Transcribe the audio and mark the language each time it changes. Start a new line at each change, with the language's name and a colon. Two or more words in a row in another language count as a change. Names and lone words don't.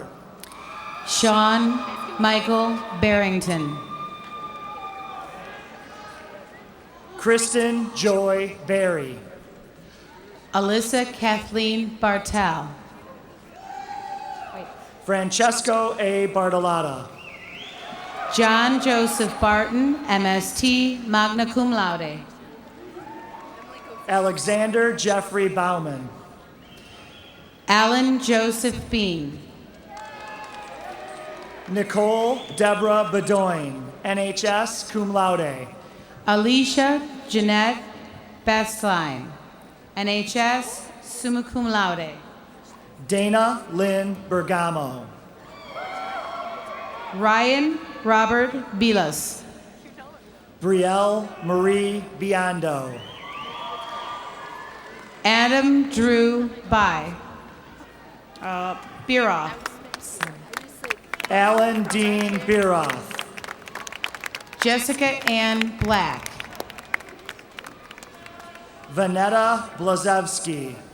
English: Sean Michael Barrington. Kristen Joy Berry. Alyssa Kathleen Bartel. Francesco A. Bartolotta. John Joseph Barton, MST,
Latin: magna cum laude.
English: Alexander Jeffrey Bauman. Alan Joseph Bean. Nicole Deborah Bedoin, NHS,
Latin: cum laude.
English: Alicia Jeanette Bestline, NHS,
Latin: summa cum laude.
English: Dana Lynn Bergamo. Ryan Robert Bilas. Brielle Marie Biondo. Adam Drew By. Biroff. Alan Dean Biroff. Jessica Ann Black. Vanetta Blazewski.